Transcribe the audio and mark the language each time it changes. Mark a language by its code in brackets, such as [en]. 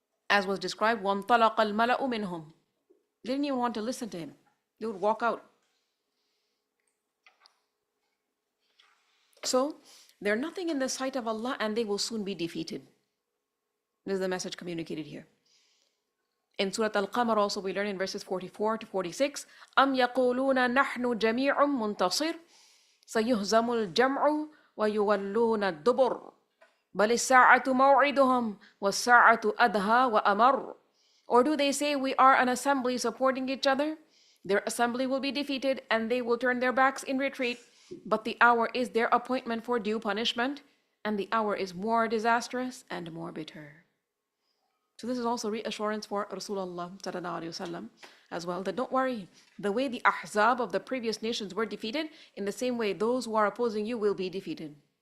[en] As was described, [ar] وَانْطَلَقَ الْمَلَأُ مِنْهُمْ. [en] They didn't even want to listen to him. They would walk out. So, they're nothing in the sight of Allah and they will soon be defeated. This is the message communicated here. In Surah Al-Qamar also we learn in verses 44 to 46, [ar] أَمْ يَقُولُونَ نَحْنُ جَمِيعٌ مُنْتَصِرٌ سَيُهْزَمُ الْجَمْعُ وَيُوَلُّونَ الدُّبُرَ بَلِ السَّاعَةُ مَوْعِدُهُمْ وَالسَّاعَةُ أَدْهَى وَأَمَرُّ. [en] Or do they say we are an assembly supporting each other? Their assembly will be defeated and they will turn their backs in retreat. But the hour is their appointment for due punishment, and the hour is more disastrous and more bitter. So this is also reassurance for Rasulullah sallallahu alaihi wasallam as well, that don't worry, the way the ahzab of the previous nations were defeated, in the same way those who are opposing you will be defeated.